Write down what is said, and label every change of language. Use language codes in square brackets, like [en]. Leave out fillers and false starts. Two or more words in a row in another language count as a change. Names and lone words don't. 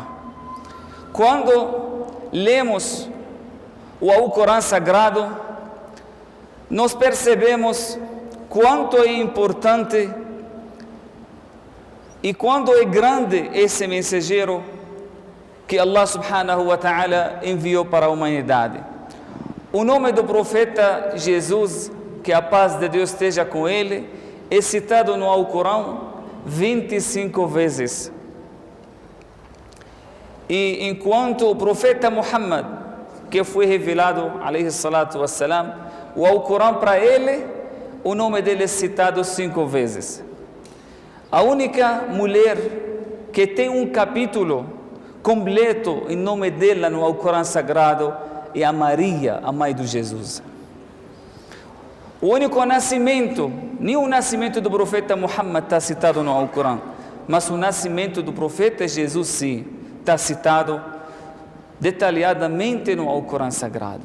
[pt] Quando lemos o Alcorão Sagrado, nós percebemos quanto é importante e quanto é grande esse mensageiro que [ar] الله سبحانه وتعالى [pt] enviou para a humanidade. O nome do profeta Jesus, que a paz de Deus esteja com ele, é citado no Alcorão 25 vezes. E enquanto o profeta Muhammad, que foi revelado, [ar] عليه الصلاة والسلام, [pt] o Alcorão para ele, o nome dele é citado 5 vezes. A única mulher que tem um capítulo completo em nome dela no Alcorão Sagrado é a Maria, a mãe de Jesus. O único nascimento, nem o nascimento do profeta Muhammad está citado no Alcorão, mas o nascimento do profeta Jesus sim, está citado detalhadamente no Alcorão Sagrado.